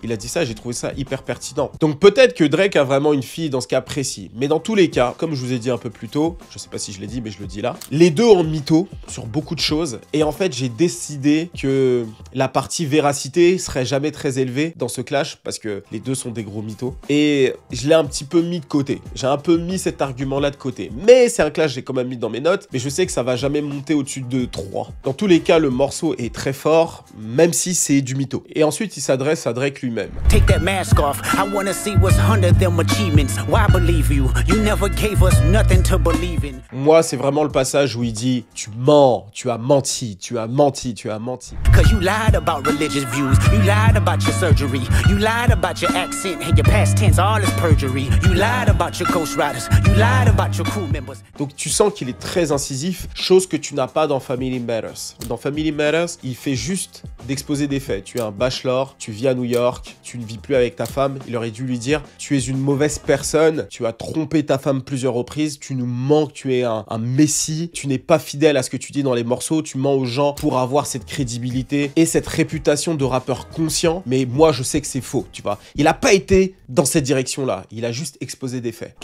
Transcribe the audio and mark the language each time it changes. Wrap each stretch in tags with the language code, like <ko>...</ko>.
<fr>Il a dit ça, j'ai trouvé ça hyper pertinent. Donc peut-être que Drake a vraiment une fille dans ce cas précis, mais dans tous les cas, comme je vous ai dit un peu plus tôt, je sais pas si je l'ai dit, mais je le dis là, les deux ont mytho sur beaucoup de choses, et en fait j'ai décidé que la partie véracité serait jamais très élevée dans ce clash, parce que les deux sont des gros mythos, et je l'ai un petit peu mis de côté. J'ai un peu mis cet argument-là de côté, mais c'est un clash, j'ai quand même mis dans mes notes, mais je sais que ça va jamais monter au-dessus de 3. Dans tous les cas, le morceau est très fort, même si c'est du mytho. Et ensuite, il s'adresse à Drake lui-même.</fr> <en>Take that mask off. I wanna see what's under them achievements. Why believe you? You never gave us nothing to believe in.</en> <fr>Moi, c'est vraiment le passage où il dit « Tu mens, tu as menti, tu as menti, tu as menti. »</fr> <en>Cause you lied about religious views. You lied about your surgery. You lied about your accent and your past tense. All is perjury. You lied about your ghost riders. You lied about your crew members.</en> <fr>Donc tu sens qu'il est très incisif, chose que tu n'as pas dans Family Matters. Dans Family Matters, il fait juste d'exposer des faits. Tu es un bachelor, tu vis à New York, tu ne vis plus avec ta femme. Il aurait dû lui dire « Tu es une mauvaise personne, tu as trompé ta femme plusieurs reprises, tu nous mens, tu es un messie, tu n'es pas fidèle à ce que tu dis dans les morceaux, tu mens aux gens pour avoir cette crédibilité et cette réputation de rappeur conscient, mais moi je sais que c'est faux, tu vois. » Il n'a pas été dans cette direction-là, il a juste exposé des faits.</fr>